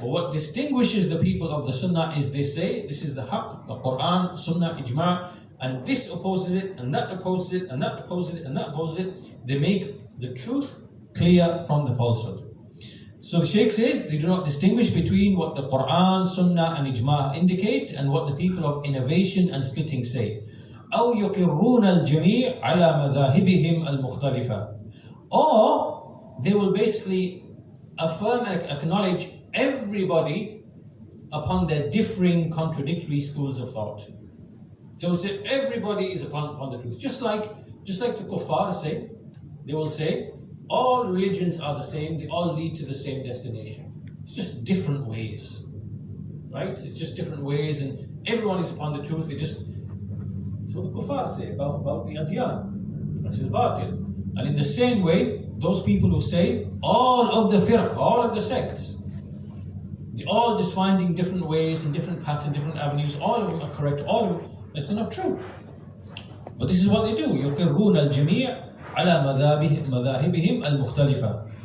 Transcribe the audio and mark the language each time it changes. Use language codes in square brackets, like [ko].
[en] But what distinguishes the people of the Sunnah is they say, this is the Haqq, the Quran, Sunnah, Ijma', and this opposes it, and that opposes it, and that opposes it, and that opposes it. They make the truth clear from the falsehood. So the Shaykh says, they do not distinguish between what the Quran, Sunnah, and Ijma' indicate, and what the people of innovation and splitting say. [ar] أو يقرون الجميع على مذاهبهم المختلفة. [en] Or they will basically affirm and acknowledge everybody upon their differing contradictory schools of thought. They will say everybody is upon the truth. Just like the kuffar say, they will say all religions are the same, they all lead to the same destination. It's just different ways. Right? It's just different ways and everyone is upon the truth. That's what the kuffar say about the adyan. This is batil. And in the same way, those people who say all of the firq, all of the sects, they're all just finding different ways and different paths and different avenues. All of them are correct. All of them. That's not true. But this is what they do. [ar] يقرون الجميع على مذاهبهم المختلفة.